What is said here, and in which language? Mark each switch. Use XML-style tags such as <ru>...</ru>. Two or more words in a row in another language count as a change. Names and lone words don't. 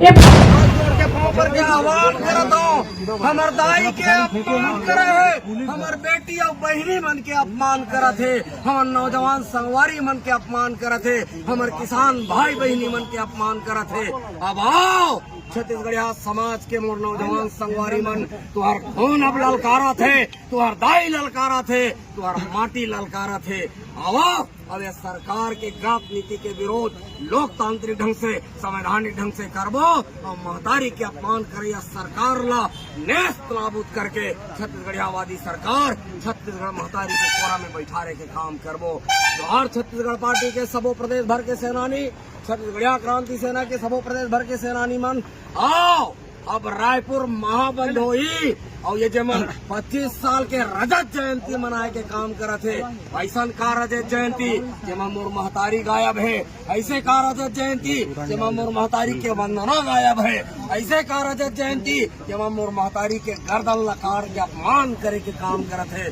<hne>आह्वान करत हो, हमर दाई के अपमान करे है, हमर बेटी और बहनी मन के अपमान करत है, हमर नौजवान संगवारी मन के अपमान करत है, हमर किसान भाई बहनी मन के अपमान करत है। अब आओ छत्तीसगढ़िया समाज के मोर नौजवान संगवारी मन तुहार खून अब ललकारा थे, तुहार दाई ललकारा थे, तुहार माटी ललकारा थे। आओ अब ये सरकार के ग्राफ नीति के विरोध लोकतांत्रिक ढंग से, संवैधानिक ढंग से करबो और महतारी के अपमान करे सरकार ला नेस्त नाबूद करके छत्तीसगढ़ियावादी सरकार छत्तीसगढ़ महतारी के कोरा में बैठारे के काम करबो। जोहार छत्तीसगढ़ पार्टी के सबो प्रदेश भर के सेनानी, छत्तीसगढ़िया क्रांति सेना के सबो प्रदेश भर के सेनानी मन आओ। अब रायपुर महाबंद होई और ये जमन 25 साल के रजत जयंती मनाए के काम करत है। ऐसा का रजत जयंती जेमा मोर महतारी गायब है, ऐसे का रजत जयंती जेमा मोर महतारी के वंदना गायब है, ऐसे का रजत जयंती जेमा मोर महतारी के गर्दन लकार के अपमान करे के काम करत है।</hne>